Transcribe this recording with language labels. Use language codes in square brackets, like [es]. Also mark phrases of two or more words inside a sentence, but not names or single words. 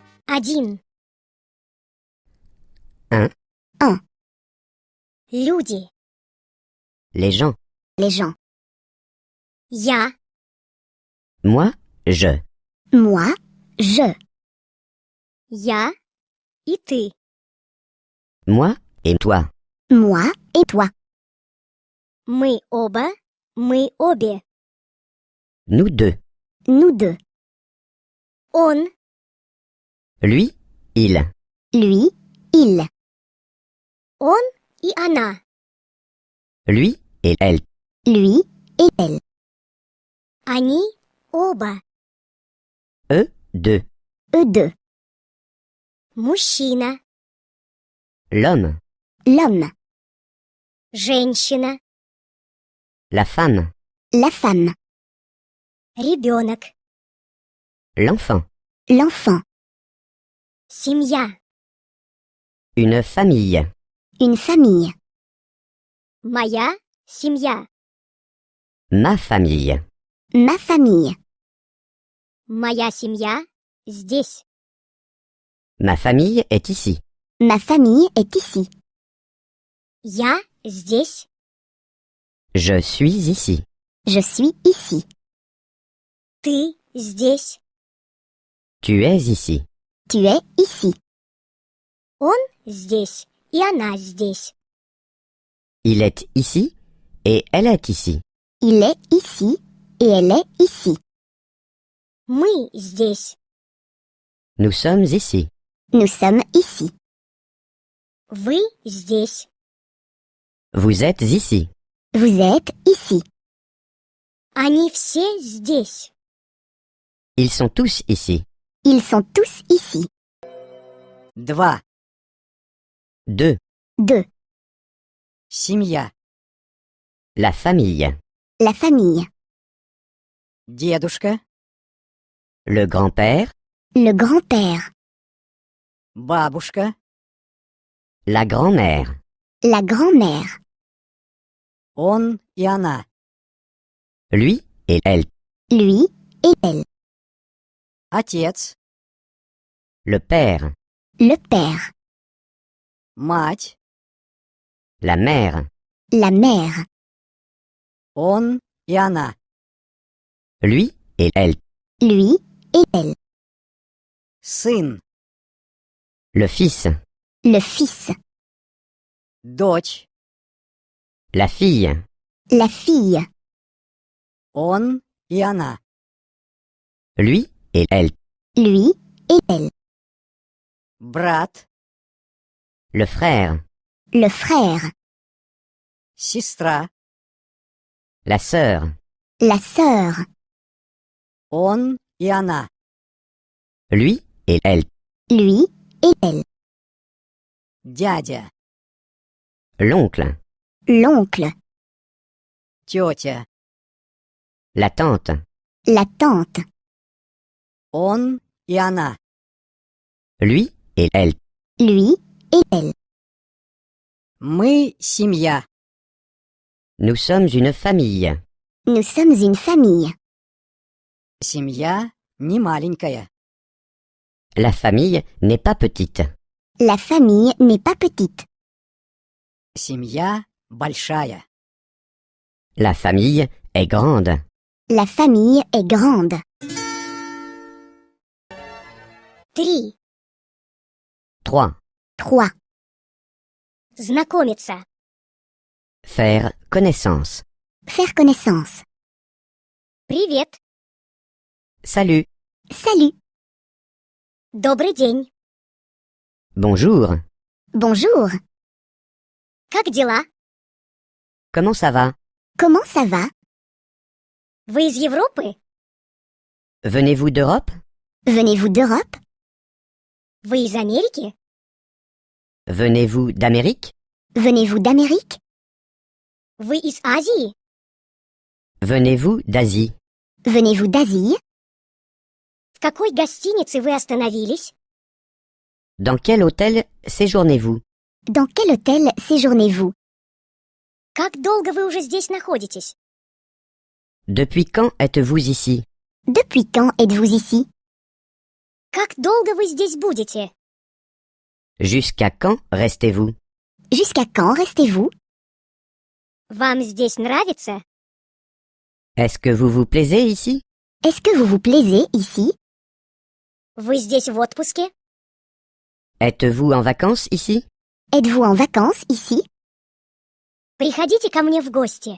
[ru] Один. [fr] Un. Un. [ru] Люди. [fr] Les gens. Les gens. [ru] Я. [fr] Moi, je. Moi, je. [ru] Я и ты. [fr] Moi et toi. Moi et toi. [ru] Мы оба. Мы обе. [fr] Nous deux. Nous deux. [ru] Он. [fr] Lui, il. Lui, il. [ru] Он и она. [fr] Lui et elle. Lui et elle. [ru] Они оба. [fr] Eux, deux. Eux deux. [ru] Мужчина. [fr] L'homme. L'homme. [ru] Женщина. [fr] La femme. La femme. [ru] Ребенок. [fr] L'enfant. L'enfant. [ru] Семья. [fr] Une famille. Une famille. [ru] Моя семья. [fr] Ma famille. Ma famille. [ru] Моя семья здесь. [fr] Ma famille est ici. Ma famille est ici. [ru] Я здесь. [fr] Je suis ici. Je suis ici. [ru] Ты здесь. [fr] Tu es ici. Tu es ici. [ru] Он здесь. И она здесь. [fr] Il est ici et elle est ici. Il est ici et elle est ici. [ru] Мы здесь. [fr] Nous sommes ici. Nous sommes ici. [ru] Вы здесь. [fr] Vous êtes ici. Vous êtes ici. [ru] Они все здесь. [fr] Ils sont tous ici. Ils sont tous ici. [ru] Два. [fr] Deux. Deux. [ru] Семья. [fr] La famille. La famille. [ru] Дедушка. [fr] Le grand-père. Le grand-père. [ru] Бабушка. [fr] La grand-mère. La grand-mère. [ru] Он и она. [fr] Lui et elle. Lui et elle. [ru] Отец. [fr] Le père. Le père. [ru] Мать. [fr] La mère. La mère. [ru] Он и она. [fr] Lui et elle. Lui et elle. [ru] Сын. [fr] Le fils. Le fils. [ru] Дочь. [fr] La fille. La fille. [ru] Он и она. [fr] Lui et elle. Lui et elle. [ru] Брат. [fr] Le frère. Le frère. [ru] Сестра. [fr] La sœur. La sœur. [ru] Он и она. [fr] Lui et elle. Lui et elle. [ru] Дядя. [fr] L'oncle. L'oncle. [ru] Тетя. [fr] La tante. La tante. [ru] Он и она. [fr] Lui et elle. Lui et elle. [ru] Мы семья. [fr] Nous sommes une famille. Nous sommes une famille. [ru] Семья не маленькая. [fr] La famille n'est pas petite. La famille n'est pas petite. [ru] Семья большая. [fr] La famille est grande. La famille est grande. [ru] 3. [fr] 3. 3. [ru] Знакомиться. [fr] Faire connaissance. Faire connaissance. [ru] Привет. [fr] Salut. Salut. [ru] Добрый день. [fr] Bonjour. Bonjour. [ru] Как дела? [fr] Comment ça va? Comment ça va? [ru] Вы из Европы? [fr] Venez-vous d'Europe? Venez-vous d'Europe? [ru] Вы из Америки? [fr] Venez-vous d'Amérique? Venez-vous d'Amérique? [ru] Вы из Азии? [fr] Venez-vous d'Asie? Venez-vous d'Asie? [ru] В какой гостинице вы остановились? [fr] Dans quel hôtel séjournez-vous? Dans quel hôtel séjournez-vous? [ru] Как долго вы уже здесь находитесь? [fr] Depuis quand êtes-vous ici? Depuis quand êtes-vous ici? [ru] Как долго вы здесь будете? [fr] Jusqu'à quand restez-vous? Jusqu'à quand restez-vous? [ru] Вам здесь нравится? [fr] Est-ce que vous vous plaisez ici? Est-ce que vous vous plaisez ici? [ru] Вы здесь в отпуске? [fr] Êtes-vous en vacances ici? Êtes-vous en vacances ici? [ru] Приходите ко мне в гости.